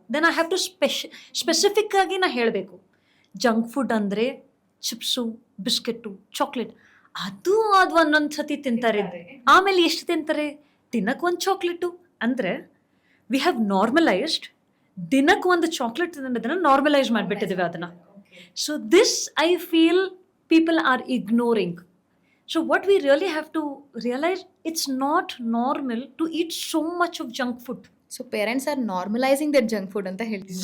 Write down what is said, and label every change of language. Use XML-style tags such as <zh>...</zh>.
<en>then I have to</en> <kn>specific ಆಗಿ ನಾ ಹೇಳಬೇಕು ಜಂಕ್ ಫುಡ್ ಅಂದರೆ ಚಿಪ್ಸು, ಬಿಸ್ಕೆಟು, ಚಾಕ್ಲೇಟ್ ಅದು ಒಂದೊಂದು ಸತಿ ತಿಂತಾರೆ. ಆಮೇಲೆ ಎಷ್ಟು ತಿಂತಾರೆ? ದಿನಕ್ಕೆ ಒಂದು ಚಾಕ್ಲೇಟು. ಅಂದರೆ</kn> <en>we have normalized</en> <kn>ದಿನಕ್ಕೆ ಒಂದು ಚಾಕ್ಲೇಟ್ ತಿನ್ನೋದನ್ನು ನಾರ್ಮಲೈಸ್ ಮಾಡಿಬಿಟ್ಟಿದ್ದೀವಿ ಅದನ್ನು.</kn> <en>So this I feel people are ignoring. So what we really have to realize, it's not normal to eat so much of junk food. So parents are normalizing that junk food</en> <kn>ಅಂತ ಹೇಳ್ತೀವಿ.</kn>